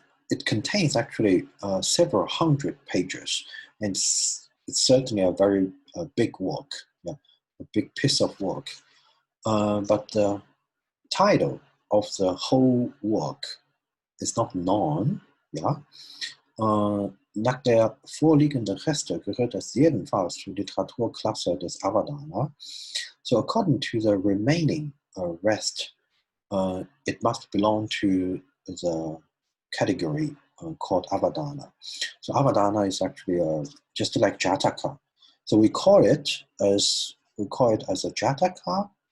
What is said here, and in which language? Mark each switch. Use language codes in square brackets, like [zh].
[en] It contains actually several hundred pages, and it's certainly a very big work, yeah, a big piece of work. But the title of the whole work is not known, ja. [de] Nach der vorliegenden Reste gehört es jedenfalls zur Literaturklasse des Avadana. [en] So according to the remaining rest, it must belong to the category called Avadana. So Avadana is actually just like Jataka. So we call it as a Jataka.